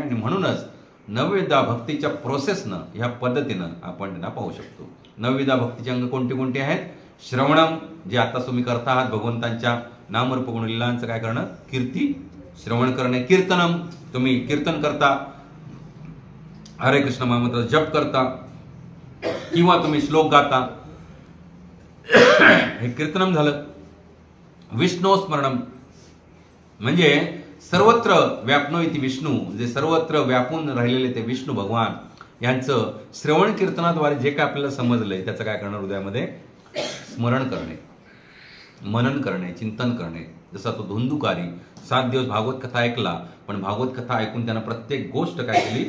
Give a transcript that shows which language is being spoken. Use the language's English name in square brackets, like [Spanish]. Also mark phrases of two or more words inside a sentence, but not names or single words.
[Marathi] आणि म्हणूनच नवविधा भक्तीच्या प्रोसेसनं, ह्या पद्धतीनं आपण त्यांना पाहू शकतो. नवविधा भक्तीचे अंग कोणते कोणते आहेत? श्रवणम, जे आता तुम्ही करता आहात भगवंतांच्या नामरूप गुणलीलांचं काय करणं? कीर्ती श्रवण करणे. कीर्तनम, तुम्ही कीर्तन करता, हरे कृष्ण महामंत्र जप करता, किंवा तुम्ही श्लोक गाता, हे कीर्तनम झालं. विष्णू स्मरणम म्हणजे [Sanskrit] सर्वत्र व्यापनो इति विष्णू, [Marathi] जे सर्वत्र व्यापून राहिलेले ते विष्णू भगवान यांचं श्रवण कीर्तनाद्वारे जे काय आपल्याला समजलंय त्याचं काय करणं? हृदयामध्ये स्मरण करणे, मनन करणे, चिंतन करणे. जसा तो धुंदुकारी 7 दिवस भागवत कथा ऐकला, पण भागवत कथा ऐकून त्यानं प्रत्येक गोष्ट काय केली?